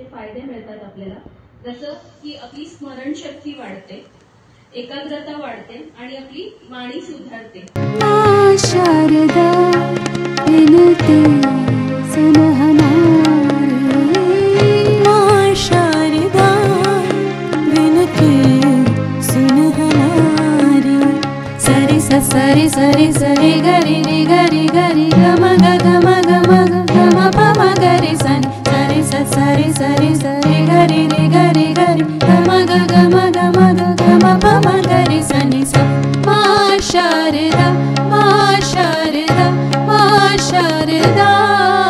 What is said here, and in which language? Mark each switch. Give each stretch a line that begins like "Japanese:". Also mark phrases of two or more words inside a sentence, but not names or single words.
Marathi: फायदे मिळतात आपल्याला, जसं की आपली स्मरणशक्ती वाढते, एकाग्रता वाढते आणि आपली वाणी सुधारते.
Hindi: शारदा विनते सुनहनारी, माँ शारदा विनते सुनहनारी. सरि सरि सरि सरि गरि रि गरि गरि गम ग गम गम गम पम गरि सनि सरि सरि सरि सरि गरि रि गरि गरि गम ग गम गम पम गरि सनि स. माँ शारदा, माँ शारदा, माँ शारदा.